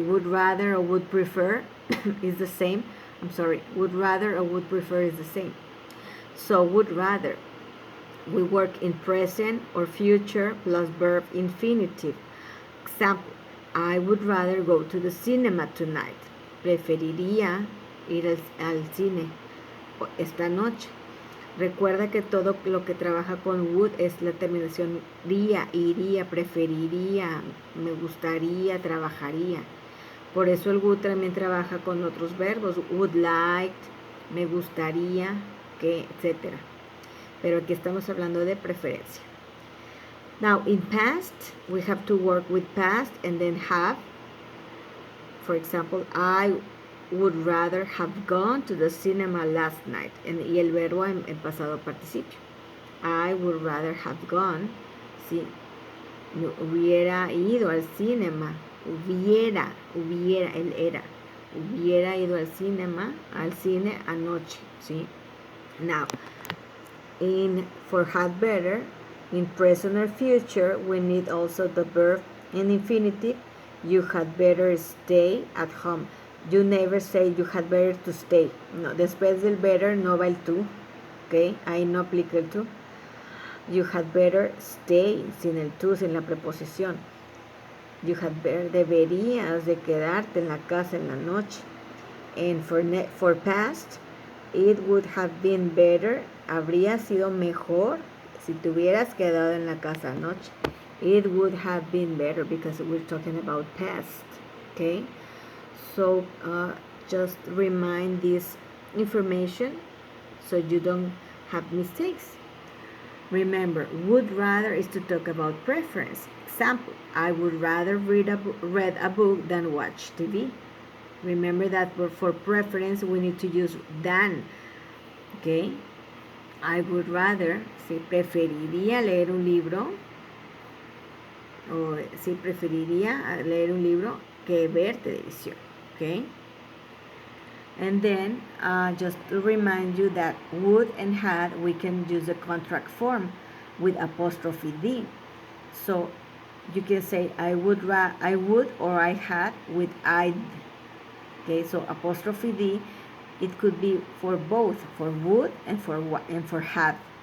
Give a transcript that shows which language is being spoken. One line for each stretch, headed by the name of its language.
English: Would rather or would prefer is the same. Would rather or would prefer is the same. So would rather, we work in present or future plus verb infinitive. Example, I would rather go to the cinema tonight.
Spanish: Preferiría ir al cine esta noche. Recuerda que todo lo que trabaja con would es la terminación ría, iría, preferiría, me gustaría, trabajaría. Por eso el would también trabaja con otros verbos. Would like, me gustaría, que, etc. pero aquí estamos hablando de preferencia.
English: Now, in past, we have to work with past and then have. For example, I would rather have gone to the cinema last night.
Spanish: Y el verbo en pasado participio.
English: I would rather have gone.
Spanish: Sí, hubiera ido al cinema. Hubiera, él era. Hubiera ido al cine anoche. ¿Sí?
English: Now, for had better, in present or future, we need also the verb in infinitive. You had better stay at home. You never say you had better to stay.
Spanish: No, después del better no va el to. ¿Ok? Ahí no aplica el to.
English: You had better stay,
Spanish: sin el to, sin la preposición.
English: You had better,
Spanish: deberías de quedarte en la casa en la noche.
English: And for past, it would have been better.
Spanish: Habría sido mejor si te hubieras quedado en la casa anoche.
English: It would have been better because we're talking about past. Okay? So just remind this information so you don't have mistakes. Remember, would rather is to talk about preference. Example, I would rather read a book than watch TV. Remember that for preference we need to use than. Okay? I would rather,
Spanish: si preferiría leer un libro, o si preferiría leer un libro que ver televisión.
English: Okay? And then, just to remind you that would and had, we can use the contract form with apostrophe D. So you can say I would or I had with I'd. Okay, so apostrophe D, it could be for both, for would and for had.